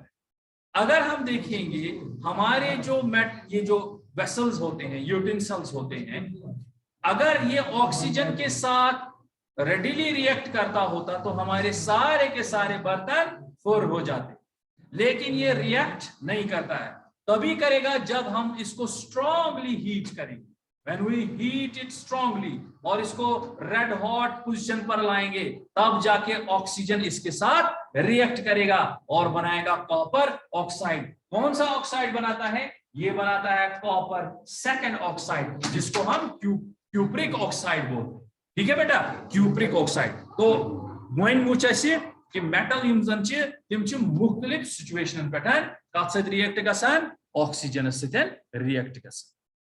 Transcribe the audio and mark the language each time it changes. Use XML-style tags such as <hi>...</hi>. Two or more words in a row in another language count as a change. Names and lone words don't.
<hi>अगर हम देखेंगे हमारे जो ये जो वेसल्स होते हैं, यूटेंसिल्स होते हैं, अगर ये ऑक्सीजन के साथ रेडिली रिएक्ट करता होता तो हमारे सारे के सारे बर्तन फुर हो जाते, लेकिन ये रिएक्ट नहीं करता है। तभी करेगा जब हम इसको</hi> <en>strongly heat</en> <hi>करेंगे,</hi> <en>when we heat it strongly,</en> <hi>और इसको</hi> <en>red hot position</en> <hi>पर लाएंगे, तब जाके ऑक्सीजन इसके साथ रिएक्ट करेगा और बनाएगा</hi> <en>copper oxide.</en> <hi>कौन सा ऑक्साइड बनाता है? ये बनाता है</hi> <en>copper second oxide,</en> <hi>जिसको हम</hi> <en>cupric oxide</en> <hi>बोलते हैं। ठीक है बेटा,</hi> <en>cupric oxide.</en> <ks>तो वन वुच ऐसे कि मेटल यम जन छ तिम छ मुख्तलिफ सिचुएशन पे कत सत रिएक्ट गसान, ऑक्सीजन सत रिएक्ट गसान।</ks>